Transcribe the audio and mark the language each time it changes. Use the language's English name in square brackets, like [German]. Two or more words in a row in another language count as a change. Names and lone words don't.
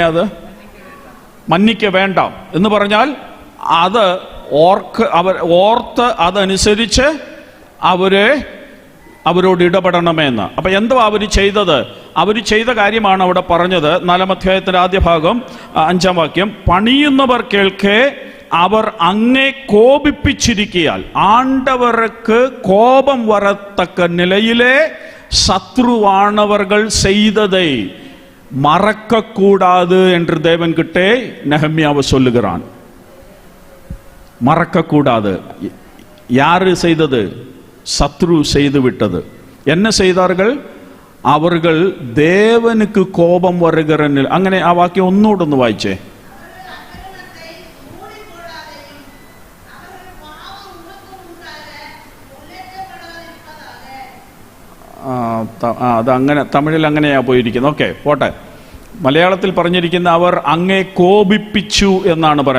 [Malayalam] അത് മന്നിക്ക വേണ്ട എന്ന് പറഞ്ഞാൽ അത് ഓർത്ത് അതനുസരിച്ച് അവരോട് ഇടപെടണമെന്ന്. അപ്പൊ എന്തോ അവർ ചെയ്തത്? അവർ ചെയ്ത കാര്യമാണ് അവിടെ പറഞ്ഞത്. 4-ാം അധ്യായത്തിന്റെ ആദ്യ ഭാഗം 5-ാം വാക്യം. പണിയുന്നവർ കേൾക്കെ അവർ അങ്ങേ കോപിപ്പിച്ചിരിക്കയാൽ ആണ്ടവർക്ക് കോപം വരത്തക്ക നിലയിലെ [Tamil] சத்ருவானவர்கள் செய்ததை மறக்கக்கூடாது என்று தேவன் கிட்டே நெகமியாவை சொல்லுகிறான். மறக்கக்கூடாது. யாரு செய்தது? சத்ரு செய்து விட்டது. என்ன செய்தார்கள்? அவர்கள் தேவனுக்கு கோபம் வருகிற நிலை. [Malayalam] അങ്ങനെ ആ വാക്യം ഒന്നുകൂടെ ഒന്ന് വായിച്ചേ. അതങ്ങനെ തമിഴിൽ അങ്ങനെയാ പോയിരിക്കുന്നത്. ഓക്കെ, പോട്ടെ. മലയാളത്തിൽ പറഞ്ഞിരിക്കുന്ന അവർ അങ്ങേ കോപിപ്പിച്ചു എന്നാണ് പറയാം.